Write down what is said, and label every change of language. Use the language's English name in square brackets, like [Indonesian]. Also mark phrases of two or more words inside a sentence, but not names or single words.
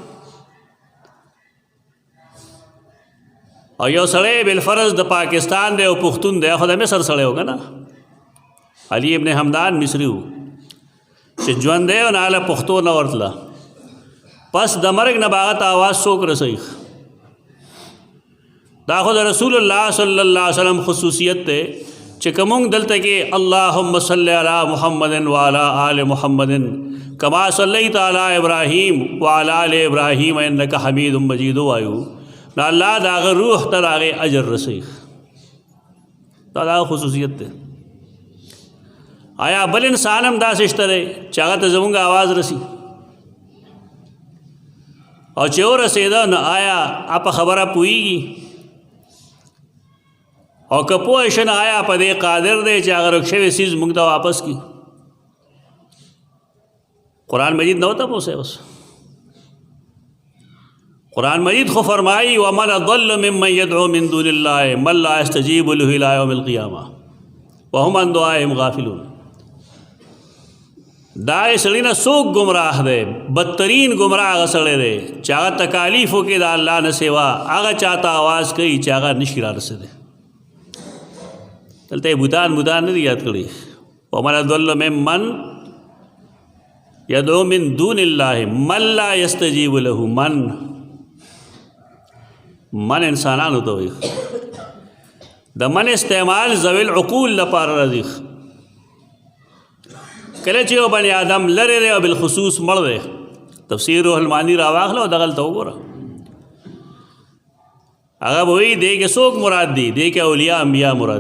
[Pashto] او یو سړی بالفرض د پاکستان دی او پښتون دی، خو د مصر سړی و که نه، علي ابن حمدان مصري و چې ژوند دی او نه هله پښتو نه ورتله، پس د مرګ نه به هغه ته آواز څوک رسوي؟ دا خو د رسول الله صلی الله علیه وسلم خصوصیت دی چې که موږ دلته کې [Arabic] اللهم صل علی محمد وعلی آل محمد کما صلیت علی ابراهیم وعلی آل ابراهیم انک حمید مجید [Pashto] وایو، نو الله د هغه روح ته د هغې اجر رسوي. دا د هغه خصوصیت دی. آیا بل انسان هم داسې شته دی چې هغه ته زمونږ آواز رسي؟ او چې ورسېده نو آیا په خبره پوهېږي؟ او که پوه شي نو آیا په دې قادر دی چې هغه رک شوی څیز موږ ته واپس کړي؟ قرآن مجید نه ورته پوسئ. بس قرآن مجید خو فرمائی [Arabic] ومن اضل ممن يدعو من دون الله من لا يستجيب له الى يوم القيامه وهم عن دعائهم غافلون. [Pashto] دا سړی نه څوک گمراه دی، بدترین گمراه هغه سړی دی چې هغه تکالیف وکړي د الله نه سوا، هغه چاته آواز کوي چې هغه نشي را رسېدی. دلته یې بوتان نه دي یاد کړي. [Arabic] ومن اضل ممن يدعو من دون الله من لا يستجيب له، من [Pashto] انسانانو ته وایي. د من استعمال [Arabic] ذوی العقول [Pashto] لپاره راځي. کله چې یو بني آدم لرې دی او بالخصوص مړ دی، تفسیر روح المانی راواخله او دغلته وګوره، هغه به وایي دې کې څوک مراد دي؟